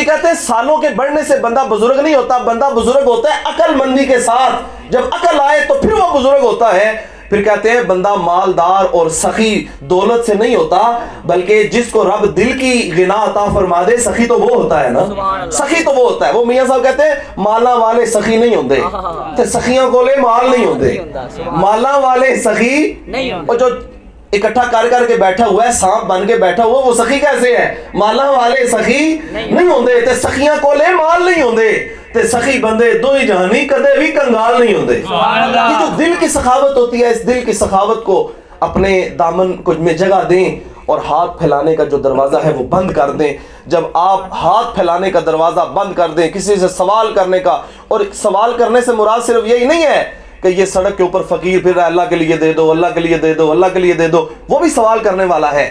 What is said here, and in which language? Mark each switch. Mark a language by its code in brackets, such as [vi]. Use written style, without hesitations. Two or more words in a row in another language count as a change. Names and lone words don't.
[ur] کہتے ہیں سالوں کے بڑھنے سے بندہ بزرگ نہیں ہوتا, بندہ بزرگ ہوتا ہے عقل مندی کے ساتھ. جب عقل آئے تو پھر وہ بزرگ ہوتا ہے. پھر کہتے ہیں بندہ مالدار اور سخی دولت سے نہیں ہوتا, بلکہ جس کو رب دل کی غنا عطا فرما دے, سخی تو وہ ہوتا ہے نا, سخی تو وہ ہوتا ہے. وہ میاں صاحب کہتے ہیں [pa] مالا والے سخی نہیں ہوندے, تے سخیاں کولے مال نہیں ہوندے. [ur] مالا والے سخی, اور جو اکٹھا کر کے بیٹھا ہوا ہے, سانپ بن کے بیٹھا ہوا, وہ سخی کیسے ہے؟ [pa] مالا والے سخی نہیں ہوندے, تے سخیاں کولے مال نہیں ہوندے, تے سخی بندے دو ہی جہانی کدے بھی کنگال نہیں ہوندے. [ur] یہ جو دل کی سخاوت ہوتی ہے, اس دل کی سخاوت کو اپنے دامن میں جگہ دیں, اور ہاتھ پھیلانے کا جو دروازہ ہے وہ بند کر دیں. جب آپ ہاتھ پھیلانے کا دروازہ بند کر دیں, کسی سے سوال کرنے کا, اور سوال کرنے سے مراد صرف یہی نہیں ہے کہ یہ سڑک کے اوپر فقیر پھر رہا ہے, اللہ کے لیے دے دو, اللہ کے لیے دے دو, اللہ کے لیے دے دو, وہ بھی سوال کرنے والا ہے.